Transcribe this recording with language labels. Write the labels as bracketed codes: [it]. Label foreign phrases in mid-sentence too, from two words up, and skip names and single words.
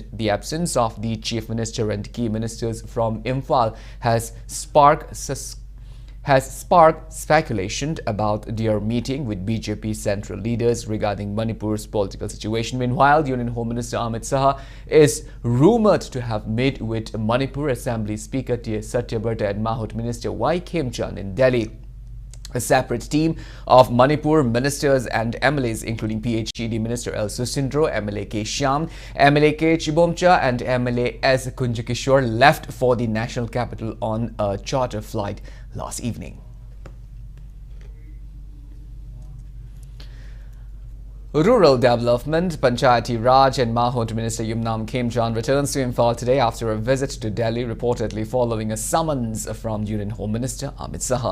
[en] The absence of the chief minister and key ministers from Imphal has sparked speculation about their meeting with BJP central leaders regarding Manipur's political situation. Meanwhile, Union Home Minister Amit Shah is rumored to have met with Manipur Assembly Speaker T. Satyabarta and Mahut Minister Y. Khemchand in Delhi. A separate team of Manipur ministers and MLAs, including PHED Minister L. Susindro, MLA K. Shyam, MLA K. Chibomcha and MLA S. Kunjakishore, left for the national capital on a charter flight last evening. Rural Development, Panchayati Raj and Mahut Minister Yumnam Khemchand returns to Imphal today after a visit to Delhi, reportedly following a summons from Union Home Minister Amit Shah.